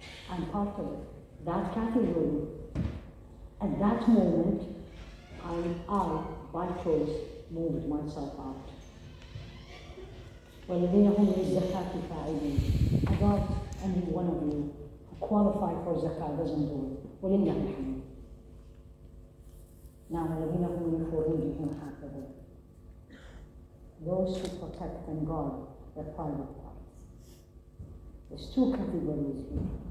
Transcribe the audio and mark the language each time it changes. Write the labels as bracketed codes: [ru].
[en] I'm part of it. That category. At that moment, I, by choice, moved myself out. [ar] وَالَّذِينَ هُمْ لِلزَّكَاةِ فَاعِلُونَ. [en] I doubt any one of you who qualify for zakah doesn't do it. [ar] وَلِلَّهِ الْحَمْدُ. [en] Now, [ar] وَالَّذِينَ هُمْ لِفُرُوجِهِمْ حَافِظُونَ. [en] Those who protect and guard their private parts. There's two categories here.